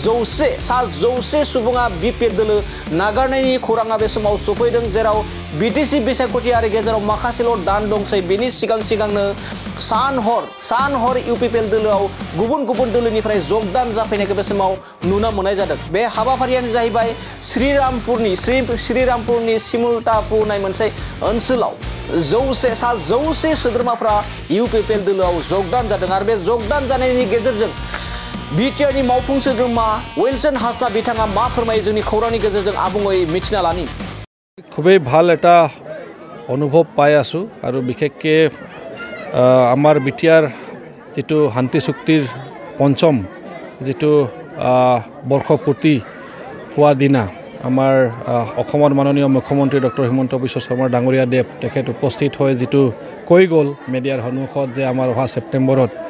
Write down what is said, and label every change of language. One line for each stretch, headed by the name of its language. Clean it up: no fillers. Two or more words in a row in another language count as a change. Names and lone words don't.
Bodo: 100 सुबुङा बिपिएफ दोलो नागारनायनि खौराङा बे समाव सफैदों जेराव बिटिसि बिसायख'थियारि गेजेराव माखासेल' दान दंसै बेनि सिगांनो सान हर इउपिपिएल दोलोआव गुबुन दोलोनिफ्राय जगदान जाफैनायखौ बे समाव नुनो मोननाय जादों बे हाबाफारियानो जाहैबाय श्रीरामपुरनि सिमुलतापुर होननाय मोनसे ओनसोलाव 100 सोद्रोमाफ्रा इउपिपिएल दोलोआव जगदान जादों आरो बे जगदान जानायनि गेजेरजों बिटिआरनि मावफुं सोद्रोमा विल्सन हासदा बिथाङा मा फोरमायो जोंनि खौरांनि गेजेरजों आबुङै मिथिना लानि
Assamese: খুবই ভাল এটা অনুভৱ পাই আছো আৰু বিশেষকৈ আমাৰ বিটিআৰ যেটো শান্তি চুক্তিৰ পঞ্চম যেটো বৰ্ষপূৰ্তি হোৱা দিনা আমাৰ অসমৰ মাননীয় মুখ্যমন্ত্ৰী ডক্টৰ হিমন্ত বিশ্ব শৰ্মা ডাঙৰীয়া দেৱ তেখেত উপস্থিত হৈ যেটো কৈ গ'ল মিডিয়াৰ সন্মুখত যে আমাৰ অহা ছেপ্টেম্বৰত